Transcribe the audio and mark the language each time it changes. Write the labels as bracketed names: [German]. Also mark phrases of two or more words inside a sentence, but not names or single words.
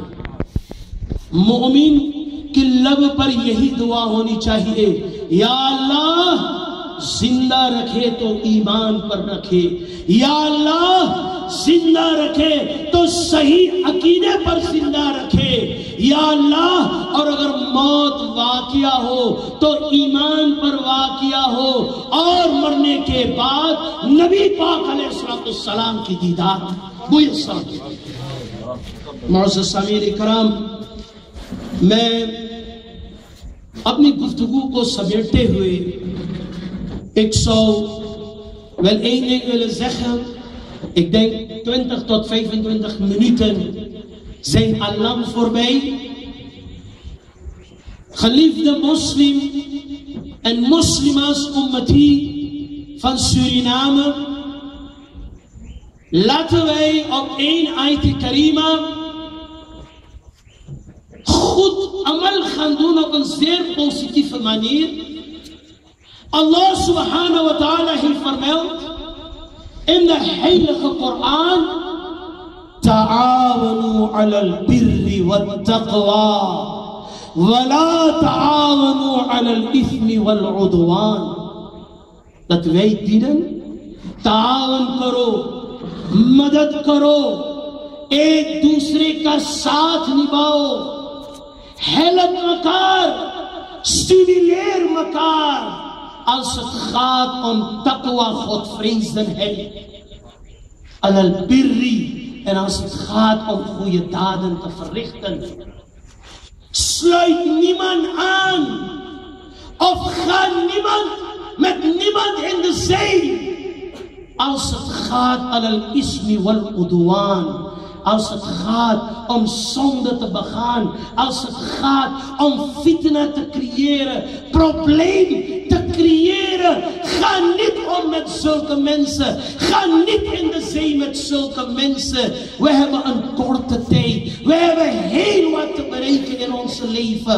[Urdu] مومن کی لب پر یہی دعا ہونی چاہیے، یا اللہ زندہ رکھے تو ایمان پر رکھے، یا اللہ زندہ رکھے تو صحیح عقیدے پر زندہ رکھے، یا اللہ اور اگر موت واقعہ ہو تو ایمان پر واقعہ ہو، اور مرنے کے بعد نبی پاک علیہ السلام کی دیدار میسر ہو۔ معزز سامعین کرام، میں اپنی گفتگو کو سمیٹتے ہوئے [Dutch] ik willen zeggen, ik denk 20 tot 25 minuten zijn al lang voorbij. Geliefde moslim en moslimas ummati van Suriname, laten wij op één [Arabic] آية كريمة [Dutch] goed amal gaan doen op een zeer positieve manier. [Arabic] الله سبحانه وتعالى [Dutch] heeft vermeld in de heilige Koran: [Arabic] تعاونوا على البر والتقوى ولا تعاونوا على الإثم والعدوان. [Dutch] Dat wij dienen, [Urdu] تعاون کرو، مدد کرو، ایک دوسرے کا ساتھ نبھاؤ, [Dutch] help makar, stimuleer makar, als het gaat om taqwa, godvrezenheid, [Arabic] على البر, [Dutch] en als het gaat om goede daden te verrichten. Sluit niemand aan of ga met niemand in de zee als het gaat [Arabic] على الإثم والعدوان. [Dutch] Als het gaat om zonde te begaan, als het gaat om fitna te creëren, probleem te creëren. Ga niet om met zulke mensen. Ga niet in de zee met zulke mensen. We hebben een korte tijd. We hebben heel wat te bereiken in ons leven.